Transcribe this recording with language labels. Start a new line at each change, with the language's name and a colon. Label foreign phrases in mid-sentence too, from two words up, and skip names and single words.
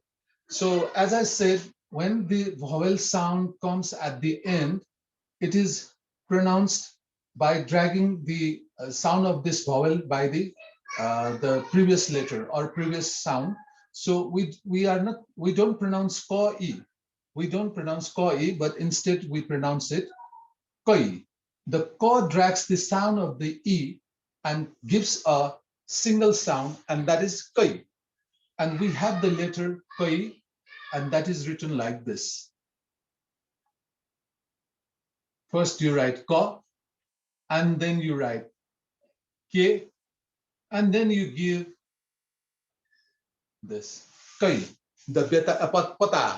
English: So as I said, when the vowel sound comes at the end, it is pronounced by dragging the sound of this vowel by the previous letter or previous sound. So we don't pronounce ko e. We don't pronounce ko e, but instead we pronounce it koi. The ko drags the sound of the e and gives a single sound, and that is koi. And we have the letter koi, and that is written like this. First you write ko, and then you write ke, and then you give this kai, the beta pata.